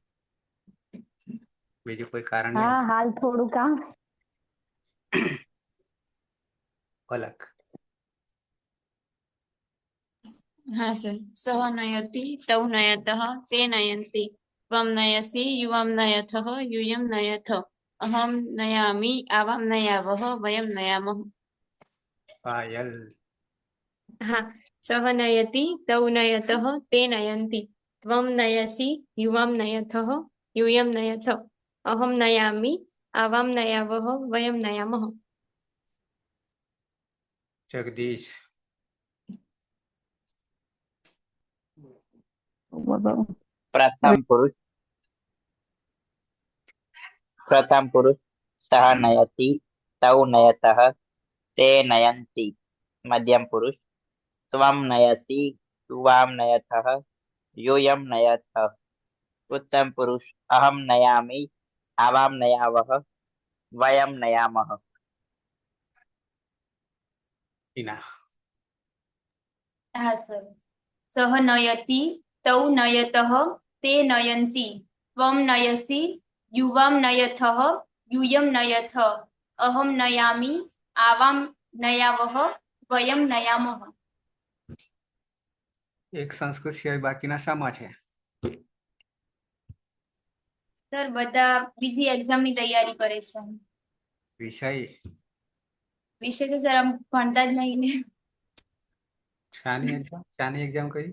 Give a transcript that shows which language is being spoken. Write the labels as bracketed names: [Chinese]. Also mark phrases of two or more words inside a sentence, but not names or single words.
[Gujarati] બીજું કોઈ કારણ નહીં? હા, હાલ થોડું કામ. પલક. હા સર. [Sanskrit] सः नयति, तौ नयतः, ते नयन्ति. त्वं नयसि, युवां नयथः, यूयम नयथ. अहम नयामि, आवाम नयावः, वयम नयामः. [Gujarati] પાયલ. હા. [Sanskrit] सः नयति, तौ नयतः, ते नयन्ति. त्वं नयसि, युवां नयथः, यूयम नयथ. अहम नयामि, आवाम नयावः, वयम नयामः. [Gujarati] જગદીશ. [Sanskrit] प्रथम पुरुष सह नयति, तौ नयतः, ते नयन्ति. मध्यम पुरुष त्वं नयसि, युवां नयथः, यूयं नयथ. उत्तम पुरुष अहम नयामि, आवां नयावः, वयं नयामः. [Gujarati] ટીના. હા સર. [Sanskrit] सः नयति, तौ नयतः, ते नयन्ति. त्वं नयसि, युवां नयथः, यूयम नयथ. अहम नयामि, आवाम नयावः, वयम नयामः. [Gujarati] એક સંસ્કૃત સિવાય બાકીના શામાં છે? સર બધા બીજી એક્ઝામની તૈયારી કરે છે. વિષય? વિષય તો સર આમ ભણતા જ નહીં ને. શાની એક્ઝામ કઈ?